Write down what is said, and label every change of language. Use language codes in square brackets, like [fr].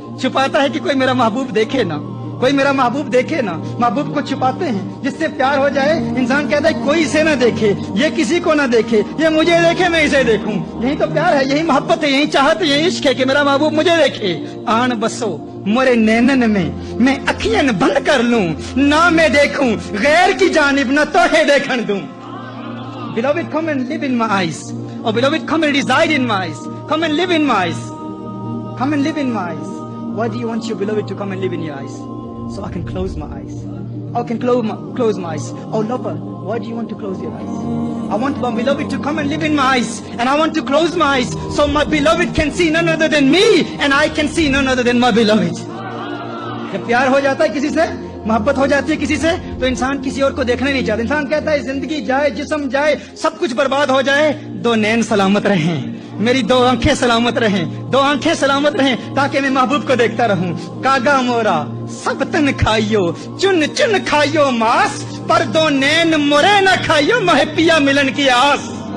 [ur] چھپاتا ہے کہ کوئی میرا محبوب دیکھے نا، کوئی میرا محبوب دیکھے نا۔ محبوب کو چھپاتے ہیں، جس سے پیار ہو جائے انسان کہتا ہے کوئی اسے نہ دیکھے، یہ کسی کو نہ دیکھے، یہ مجھے دیکھے میں اسے دیکھوں۔ یہی تو پیار ہے، یہی محبت ہے، یہی چاہت ہے، یہی عشق ہے کہ میرا محبوب مجھے دیکھے۔ آن بسو مورے نینن میں اکھیاں بند کر لوں، نہ میں دیکھوں غیر کی جانب، نہ توہے دیکھن دوں۔ [en] Beloved, come and live in my eyes. Oh, beloved, come and reside in my eyes. Come and live in my eyes. Come and live in my eyes. Why do you want your beloved to come and live in your eyes? So I can close my eyes. I can close my eyes. Oh, lover, why do you want to close your eyes? I want my beloved to come and live in my eyes, and I want to close my eyes so my beloved can see none other than me, and I can see none other than my beloved. [ur] جب پیار ہو جاتا ہے کسی سے، محبت ہو جاتی ہے کسی سے، تو انسان کسی اور کو دیکھنا نہیں چاہتا۔ انسان کہتا ہے زندگی جائے، جسم جائے، سب کچھ برباد ہو جائے، دو نین سلامت رہیں، میری دو آنکھیں سلامت رہیں، دو آنکھیں سلامت رہیں، تاکہ میں محبوب کو دیکھتا رہوں۔ کاگا مورا سب تن کھائیو، چن چن کھائیو ماس، پر دو نین مورے نہ کھائیو، محبیا ملن کی آس،